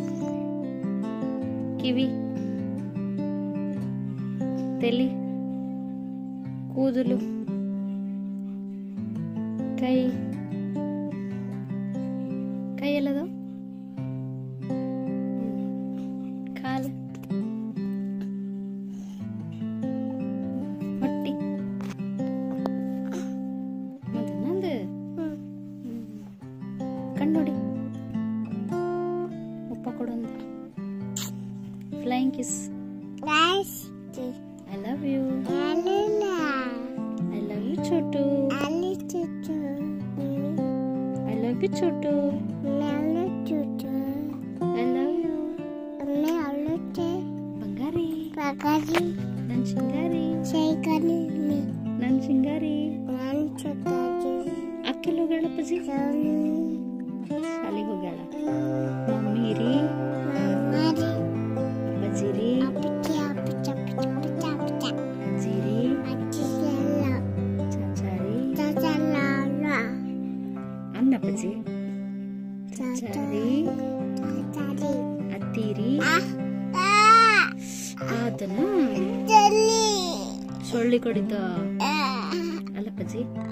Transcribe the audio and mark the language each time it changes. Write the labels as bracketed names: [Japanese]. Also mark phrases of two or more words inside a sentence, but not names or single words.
[Kannada] ಕಿವಿ, ತಲೆ, ಕೂದಲು, ಕೈ ಎಲ್ಲದು, ಕಾಲು, ಹೊಟ್ಟಿ, ನಂದು ಕಣ್ಣುಡಿ, ಉಪ್ಪ ಕೊಡೊಂದು, [English] flying kiss. I love you. I love you Chotu. I love you Chotu. I love you. [Kannada] Bangari. ನನ್ ಶಿಂಗಾರಿ. ನನ್ ಶಿಂಗಾರಿ. Akkil ಹೋಗ್ಯಾಳ ಅಪ್ಪಾಜಿ, ಶಾಲೆಗೆ ಹೋಗ್ಯಾಳ. ಮಮ್ಮಿ ರೀ, ಅಪ್ಪಾಜಿ ರೀ, ಅಪ್ಪಜಿ, ಚಚಾರಿ, ಅತ್ತಿರಿ, ಅದನ್ನ ಸೊಳ್ಳಿ ಕೊಡಿದ್ದ ಅಲ್ಲಪ್ಪಜಿ.